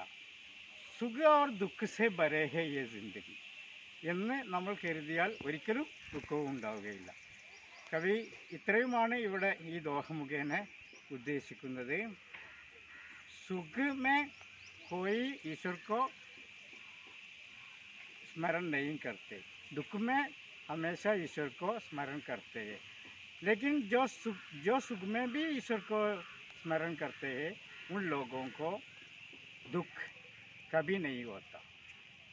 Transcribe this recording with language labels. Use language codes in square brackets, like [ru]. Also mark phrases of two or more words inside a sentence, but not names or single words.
[hi] सुख और दुःख से भरे है ये जिंदगी [ml] എന്ന് നമ്മൾ കരുതിയാൽ ഒരിക്കലും ദുഃഖവും ഉണ്ടാവുകയില്ല. കവി ഇത്രയുമാണ് ഇവിടെ ഈ ദോഹ മുഖേന ഉദ്ദേശിക്കുന്നത്. [hi] सुख में कोई ईश्वर को स्मरण नहीं करते, दुख में हमेशा ईश्वर को स्मरण करते हैं. लेकिन जो सुख में भी ईश्वर को स्मरण करते हैं उन लोगों को दुख कभी नहीं होता.